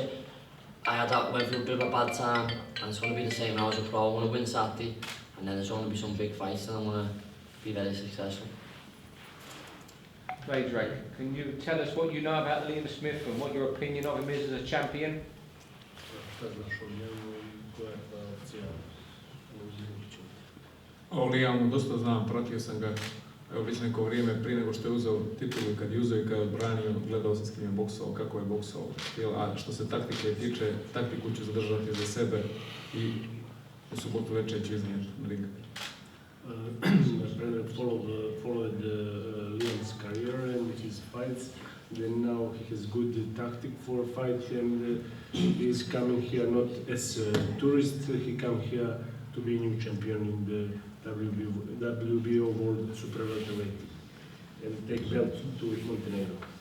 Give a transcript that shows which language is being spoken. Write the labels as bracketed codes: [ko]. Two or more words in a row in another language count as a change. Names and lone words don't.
[en] Went through a bit of a bad time, and it's going to be the same now as a pro. I want to win Saturday, and then there's going to be some big fights, and I want to be very successful. PREDRAG, can you tell us what you know about Liam Smith and what your opinion of him is as a champion? [sr] O Liamu dosta znam, pratio sam ga evo već neko vrijeme prije nego što je uzeo titulu i kad je uzeo i kad je odbranio, gledao sam s kim je boksao, kako je boksao. A što se taktike tiče, taktiku ću zadržati za sebe i u subotu večer ću iznijeti na ring. [en] PREDRAG followed Liam's career and his fights. Then now he has good tactic for fight and he is coming here not as a tourist, he come here to be new champion in the WBO World Super Welterweight and take belt to Montenegro.